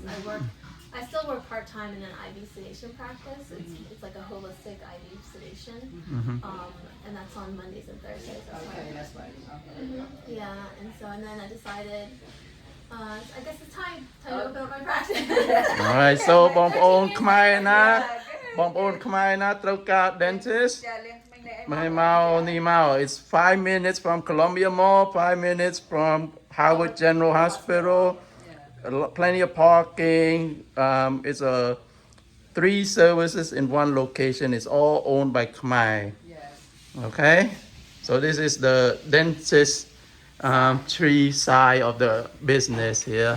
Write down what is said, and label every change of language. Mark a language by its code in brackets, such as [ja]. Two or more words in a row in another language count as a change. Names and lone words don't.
[en] I worked I still work part time in an IV sedation practice. It's like a holistic IV sedation, and that's on Mondays and Thursdays. That's right. Yeah, and then I decided, I guess it's time to open up my practice. Alright, so [km] បងប្អូនខ្មែរណាបងប្អូនខ្មែរណាត្រូវការ [en] dentist [km] មកនេះមក [en] It's 5 minutes from Columbia Mall, 5 minutes from Howard General Hospital. Plenty of parking. It's a 3 services in one location. It's all owned by Khmer. Okay, so this is the dentist tree side of the business here.